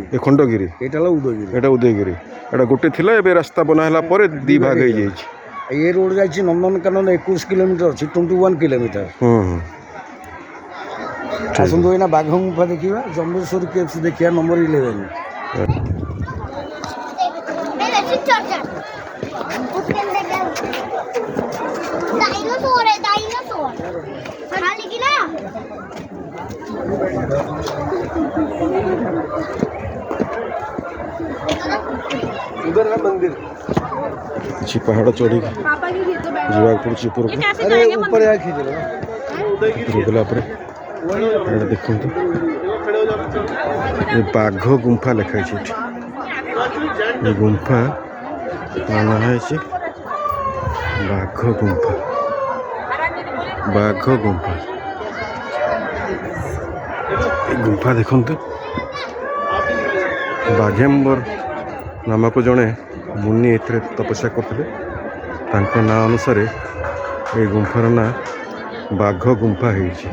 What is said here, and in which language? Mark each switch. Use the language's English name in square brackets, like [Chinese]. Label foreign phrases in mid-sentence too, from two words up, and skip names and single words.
[Odia] ଏ ଖଣ୍ଡଗିରି ଏଇଟା ହେଲା ଉଦୟଗିରି। ଏଇଟା ଉଦୟଗିରି ଏଇଟା ଗୋଟେ ଥିଲା ଏବେ ରାସ୍ତା ବନା ହେଲା ପରେ ଦି ଭାଗ ହେଇଯାଇଛି ଏ ରୋଡ ଯାଇଛି ନନ୍ଦନକାନନ 21 କିଲୋମିଟର ଅଛି 21 କିଲୋମିଟର। ଆସନ୍ତୁ ଏଇନା ବାଘ ଗୁମ୍ଫା ଦେଖିବା ଜମ୍ବେଶ୍ୱରୀ କେଭ୍ସ ଦେଖିବା ନମ୍ବର 11। [Hindi] डायनासोर है डायनासोर हाँ लेकिन ना उधर है मंदिर। [Odia] କିଛି ପାହାଡ଼ ଚଢ଼ିକି [Hindi] पापा की खींच दो बैठ [Odia] ଯିବାକୁ ପଡ଼ୁଛି ଉପରକୁ [Hindi] कैसे अरे जाएंगे ऊपर है खींच लो। [Odia] ଉପରକୁ ଗଲା ପରେ ଏଇଟା ଦେଖନ୍ତୁ ଏ ବାଘ ଗୁମ୍ଫା ଲେଖା ହେଇଛି ଏଠି ଏ ଗୁମ୍ଫା ନାଁ ହେଇଛି ବାଘ ଗୁମ୍ଫା ବାଘ ଗୁମ୍ଫା ଏ ଗୁମ୍ଫା ଦେଖନ୍ତୁ ବାଘେମ୍ବର ନାମକ ଜଣେ ମୁନି ଏଥିରେ ତପସ୍ୟା କରୁଥିଲେ ତାଙ୍କ ନାଁ ଅନୁସାରେ ଏ ଗୁମ୍ଫାର ନାଁ ବାଘ ଗୁମ୍ଫା ହେଇଛି।